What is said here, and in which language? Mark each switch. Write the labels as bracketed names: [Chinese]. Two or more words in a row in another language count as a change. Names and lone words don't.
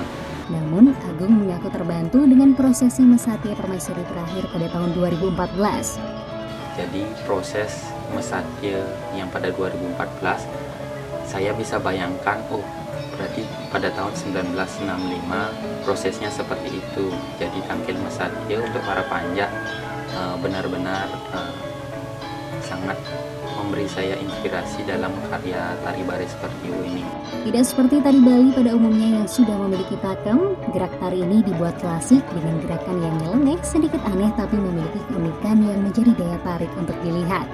[Indonesian] Namun, Agung mengaku terbantu dengan prosesi Mesatya Permaisuri terakhir pada tahun 2014. Jadi proses mesatya yang pada 2014 saya bisa bayangkan, oh berarti pada tahun 1965 prosesnya seperti itu. Jadi tangkil mesatya untuk para panjak benar-benar sangat memberi saya inspirasi dalam karya tari baris Pertiwa ini. Tidak seperti tari Bali pada umumnya yang sudah memiliki pakem, gerak tari ini dibuat klasik dengan gerakan yang nyeleneh, sedikit aneh tapi memiliki keunikan yang menjadi daya tarik untuk dilihat.